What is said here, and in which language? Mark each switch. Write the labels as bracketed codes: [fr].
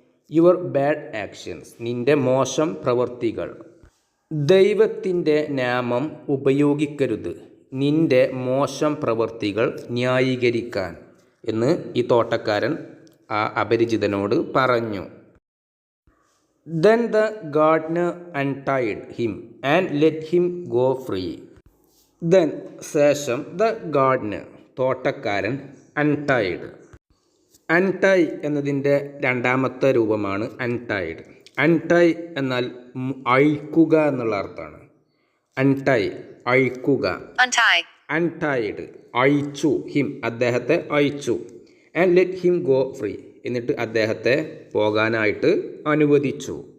[en] your bad actions, [ml] നിൻ്റെ മോശം പ്രവൃത്തികൾ. ദൈവത്തിൻ്റെ നാമം ഉപയോഗിക്കരുത്, നിൻ്റെ മോശം പ്രവൃത്തികൾ ന്യായീകരിക്കാൻ എന്ന് ഈ തോട്ടക്കാരൻ ആ അപരിചിതനോട് പറഞ്ഞു. [en] Then the gardener untied him and let him go free. Then, [ml] ശേഷം, [en] the gardener, [ml] തോട്ടക്കാരൻ, [en] untied. [ml] untie എന്നതിൻ്റെ രണ്ടാമത്തെ രൂപമാണ് untied. untie എന്നാൽ അഴിക്കുക എന്നുള്ള അർത്ഥമാണ്. untie, അഴിക്കുക. untied, അഴിച്ചു. him, അദ്ദേഹത്തെ അഴിച്ചു. [en] and let him go free, [ml] എന്നിട്ട് അദ്ദേഹത്തെ പോകാനായിട്ട് അനുവദിച്ചു.